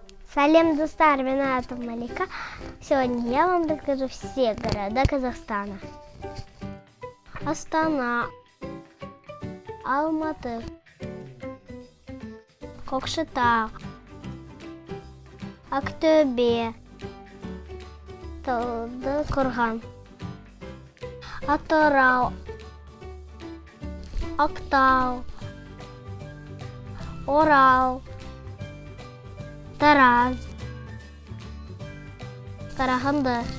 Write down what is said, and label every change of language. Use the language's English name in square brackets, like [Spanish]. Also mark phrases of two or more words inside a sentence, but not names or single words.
[Kazakh] Салем достар, [Russian] меня Атов Малика. Сегодня я вам расскажу все города Казахстана. Астана, Алматы, Кокшетау, Актөбе, Талдыкорган, Атырау, Актау, Орал, Тараз, Карағанды,